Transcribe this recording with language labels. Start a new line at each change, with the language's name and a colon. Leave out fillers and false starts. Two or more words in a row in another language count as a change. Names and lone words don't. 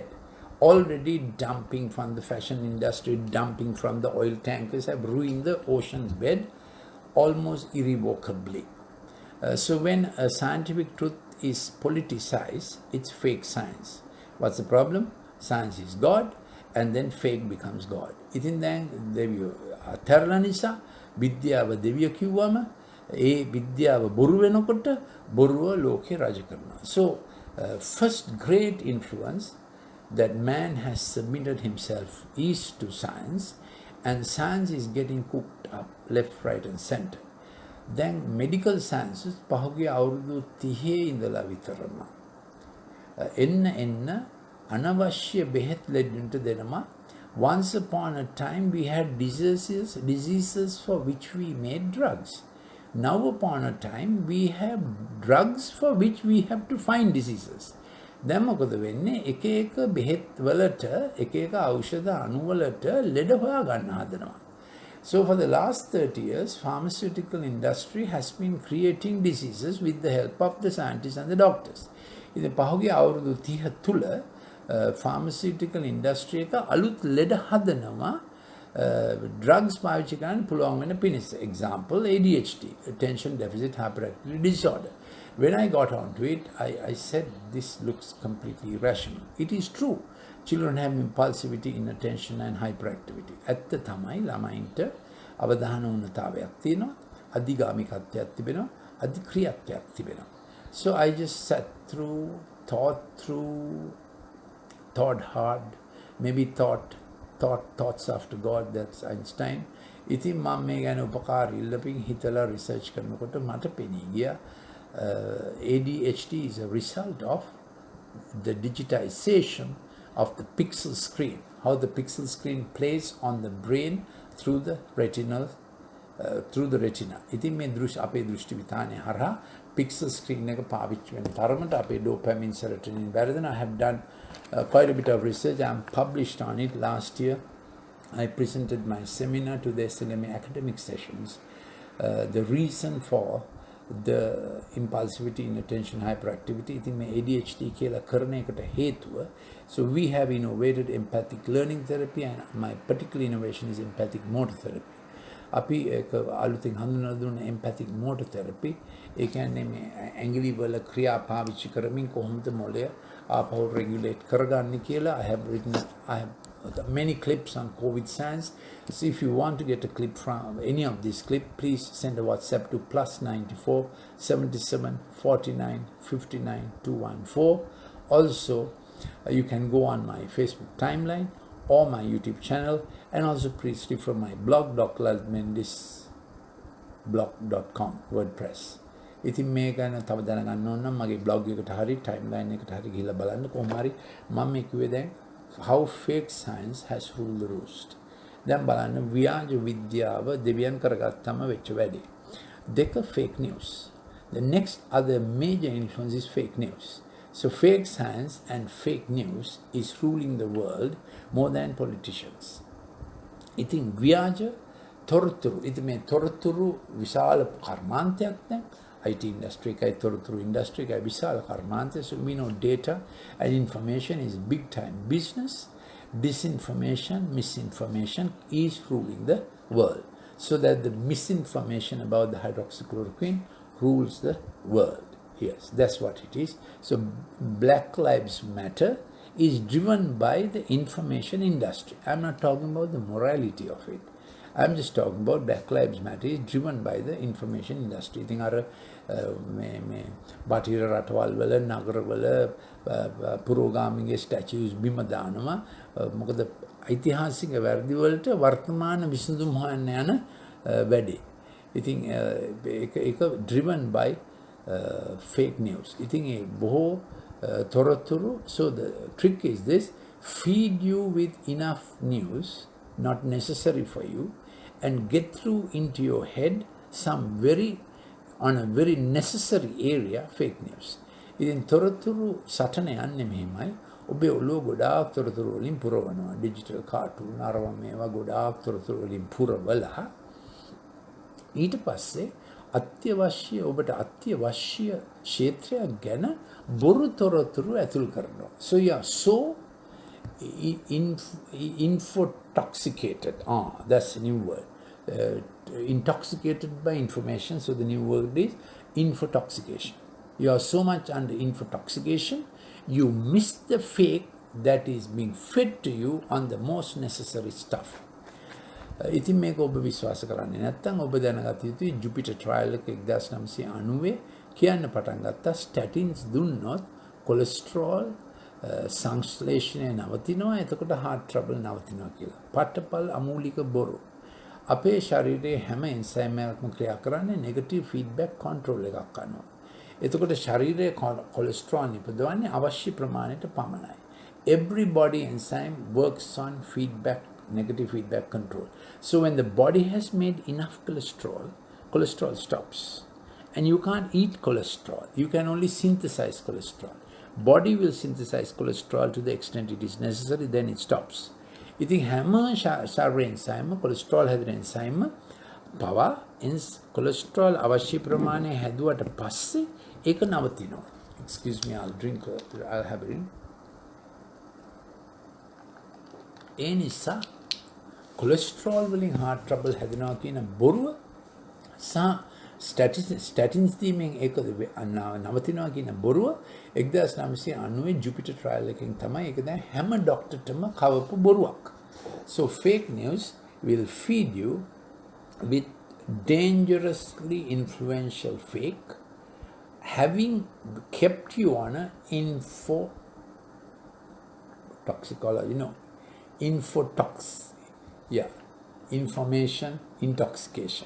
English: Already dumping from the fashion industry, dumping from the oil tankers have ruined the ocean bed almost irrevocably. So when a scientific truth is politicized, it's fake science. What's the problem? Science is God, and then fake becomes God.
Sinhala: ඉතින් දැන් දෙවියෝ අත්හැරලා නිසා විද්‍යාව දෙවිය කිව්වම ඒ විද්‍යාව බොරු වෙනකොට බොරුව ලෝකේ රජ කරනවා.
English: So first great influence that man has submitted himself is to science, and science is getting cooked up left, right and center. Then medical sciences
Sinhala: පහුගිය අවුරුදු 30 ඉඳලා විතරම එන්න අනවශ්‍ය බෙහෙත් ලෙඩුන්ට දෙනවා.
English: Once upon a time we had diseases for which we made drugs. Now upon a time we have drugs for which we have to find diseases.
Sinhala: දැන් මොකද වෙන්නේ? එක එක බෙහෙත් වලට එක එක ඖෂධ අණු වලට ලෙඩ හොයා ගන්න හදනවා.
English: So for the last 30 years, pharmaceutical industry has been creating diseases with the help of the scientists and the doctors.
Sinhala: ඉතින් පහුගිය අවුරුදු 30 තුල
English: pharmaceutical industry
Sinhala: එක අලුත් ලෙඩ හදනවා drugs පාවිච්චි කරන්න පුළුවන් වෙන පිණිස.
English: Example, ADHD, attention deficit hyperactivity disorder. When I got onto it, I said this looks completely irrational. It is true. Children have impulsivity, inattention and hyperactivity.
Sinhala: ඇත්ත තමයි ළමයින්ට අවධාන උන්නතාවයක් තියෙනවා, අධිගාමිකත්වයක් තිබෙනවා, අධික්‍රියාත්වයක් තිබෙනවා.
English: So I just sat through, thought hard, maybe thoughts after God, that's Einstein.
Sinhala: ඉතින් මම මේ ගැන උපකාර ඉල්ලපින් හිතලා රිසර්ච් කරනකොට මට පෙනී ගියා
English: ADHD is a result of the digitization of the pixel screen, how the pixel screen plays on the brain through the retina.
Sinhala: ඉතින් මේ අපේ දෘෂ්ටි විතානය හරහා
English: pixel screen
Sinhala: එක පාවිච්චි වෙන තරමට අපේ
English: dopamine serotonin
Sinhala: වැරදෙන.
English: I have done quite a bit of research. I am published on it. Last year I presented my seminar to the SLMA academic sessions. The reason for the impulsivity, inattention, hyperactivity,
Sinhala: ඉතින් මේ ADHD කියලා කරන එකට හේතුව.
English: So we have innovated empathic learning therapy, and my particular innovation is empathic motor therapy.
Sinhala: අපි ඒක අලුතින් හඳුන්වලා දුන්න
English: empathic motor therapy.
Sinhala: ඒ කියන්නේ මේ ඇඟිලි වල ක්‍රියා පාවිච්චි කරමින් කොහොමද මොළය ආපහු regulate කරගන්නේ කියලා.
English: I have many clips on COVID science. So if you want to get a clip from any of these clips, please send a WhatsApp to +94 77 49 59 214. Also, you can go on my Facebook timeline or my YouTube channel, and also please refer my blog, Dr.lalith Mendis blog.com, WordPress.
Sinhala: ඉතින් මේ ගැන තව දැනගන්න ඕන නම් මගේ blog එකට හරි timeline එකට හරි ගිහිල්ලා බලන්න. කොහොම හරි මම මේ කිව්වේ දැන්
English: how fake science has ruled the roost.
Sinhala: දැන් බලන්න ව්‍යාජ විද්‍යාව දෙවියන් කරගත්තම වෙච්ච වැඩේ. දෙක
English: fake news. The next other major influence is fake news. So fake science and fake news is ruling the world more than politicians.
Sinhala: ඉතින් ව්‍යාජ තොරතුරු, ඉතින් මේ තොරතුරු විශාල කර්මාන්තයක් දැන්
English: IT industry
Sinhala: එකයි තොරතුරු industry එකයි විශාල කර්මාන්තය.
English: So we know data and information is big time business. Disinformation, misinformation is ruling the world. So that the misinformation about the hydroxychloroquine rules the world. Yes, that's what it is. So Black Lives Matter is driven by the information industry. I'm not talking about the morality of it. I'm just talking about Black Lives Matter is driven by the information industry.
Sinhala: ඉතින් අර මේ බටහිර රටවල් වල නගරවල පුරෝගාමිගේ ස්ටැචුස් බිම දානවා. මොකද ඓතිහාසික වැරදි වලට වර්තමාන විසඳුම් හොයන්න යන වැඩේ. ඉතින් ඒක
English: driven by fake news.
Sinhala: ඉතින් ඒ බොහෝ තොරතුරු.
English: So the trick is this: feed you with enough news, not necessary for you, and get through into your head on a very necessary area fake news.
Sinhala: ඉතින් තොරතුරු සටන යන්නේ මෙහෙමයි. ඔබේ ඔළුව ගොඩාක් තොරතුරු වලින් පුරවනවා.
English: digital cartoons
Sinhala: අරවා මේවා ගොඩාක් තොරතුරු වලින් පුරවලා ඊට පස්සේ ඔබට අත්‍යවශ්‍ය ක්ෂේත්‍රයක් ගැන බොරු තොරතුරු ඇතුල් කරනවා.
English: So you are so infotoxicated. That's a new word. Intoxicated by information. So the new word is infotoxication. You are so much under infotoxication, you miss the fake that is being fed to you on the most necessary stuff.
Sinhala: ඉතින් මේක ඔබ විශ්වාස කරන්නේ නැත්නම් ඔබ දැනගත යුතුයි ජුපිටර් ට්‍රයල් එක 1990 කියන්න පටන් ගත්තා ස්ටැටින්ස් දුන්නොත් කොලෙස්ටරෝල් සංශ්ලේෂණය නවතිනවා එතකොට
English: heart trouble
Sinhala: නවතිනවා කියලා. පට්ටපල් අමූලික බොරු. අපේ ශරීරයේ හැම එන්සයිම් එකක්ම ක්‍රියා කරන්නේ
English: negative feedback control
Sinhala: එකක් අනුව. එතකොට ශරීරයේ කොලෙස්ටරෝල් නිපදවන්නේ අවශ්‍ය ප්‍රමාණයට පමණයි.
English: Every body enzyme works on negative feedback control. So when the body has made enough cholesterol stops. And you can't eat cholesterol. You can only synthesize cholesterol. Body will synthesize cholesterol to the extent it is necessary, then it stops.
Sinhala: ඉතින් හැම ශරීර එන්සයිම් කොලෙස්ටරෝල් හැදෙන එන්සයිම් පවා කොලෙස්ටරෝල් අවශ්‍ය ප්‍රමාණය හැදුවට පස්සේ ඒක නවතිනවා.
English: Excuse me, I'll have a drink.
Sinhala: ඒ නිසා කොලෙස්ටරෝල් වලින්
English: heart trouble
Sinhala: හැදෙනවා කියන බොරුව සහ ස්ටැටින්ස් දීමෙන් ඒක නවතිනවා කියන බොරුව 1990 ජුපිටර් ට්‍රයල් එකෙන් තමයි ඒක දැන් හැම ඩොක්ටර්ටම කවපු බොරුවක්.
English: So fake news will feed you with dangerously influential fake, having kept you on a toxicology, information intoxication.